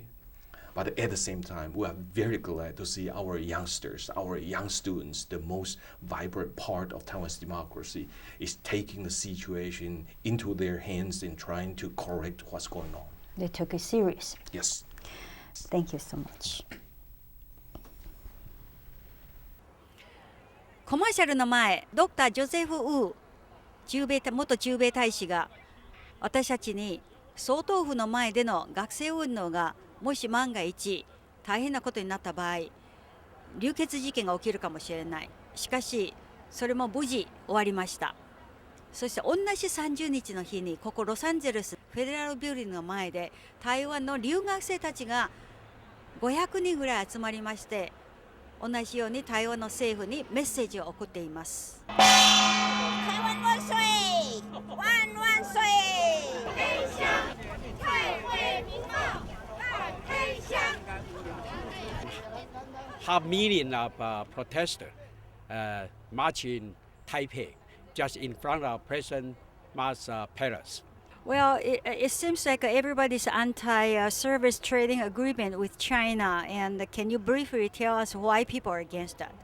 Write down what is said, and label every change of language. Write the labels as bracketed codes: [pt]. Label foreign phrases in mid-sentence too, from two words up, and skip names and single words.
[en] But at the same time, we are very glad to see our youngsters, our young students, the most vibrant part of Taiwan's democracy, is taking the situation into their hands and trying to correct what's going on. They took it serious. Yes. Thank you so much. [ja] コマーシャルの前、ドクター・ジョゼフ・ウー元駐米大使が私たちに総統府の前での学生運動がもし万が一大変なことになった場合、流血事件が起きるかもしれない。しかしそれも無事終わりました。そして同じ30日の日にここロサンゼルスフェデラルビルディングの前で台湾の留学生たちが500人ぐらい集まりまして、同じように台湾の政府にメッセージを送っています。 [zh] 台湾万岁！万万岁！天香，太会民茂，天香。 [en] 500,000 of protesters marching Taipei, just in front of President Ma's palace. Well, it seems like everybody's anti-service trading agreement with China. And can you briefly tell us why people are against that?